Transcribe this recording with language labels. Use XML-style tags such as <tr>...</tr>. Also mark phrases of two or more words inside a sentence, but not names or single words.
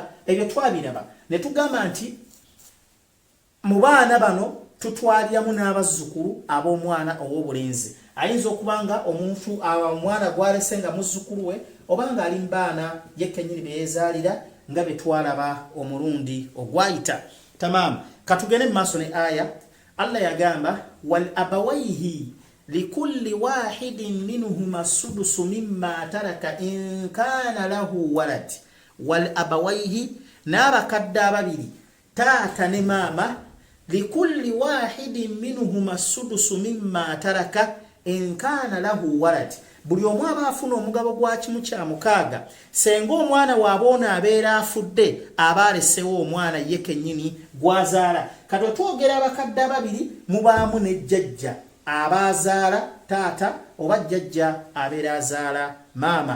<lg>Ebyo twabiraba ne tugamba nti mu baana bano tutwaliramu n'abazzukulu ab'omwana ow'obulenzi. Ayinza okubanga omuntu omwana gwalese nga muzzukulu we obanga ali mu baana yekennyini be yeezaalira nga be twalaba omulundi ogwayita. Tamam, katugende mu maaso ne aya.</lg> <ar>Allah yagamba ولأبويه لكل واحد منهما السدس مما ترك إن كان له ولد. ولأبويه,</ar> <lg>n'abakadde ababiri taata ne maama,</lg> <ar>لكل واحد منهما السدس مما ترك إن كان له ولد.</ar> <lg>Buli omu aba afuna omugabo gwa kimu kyamukaaga senga omwana waabona abeera afudde aba alesewo omwana ye kennyini gwazaala. Kati twogera abakadde ababiri mubaamu ne jjajja abazaala taata oba jjajja abeera azaala maama.</lg>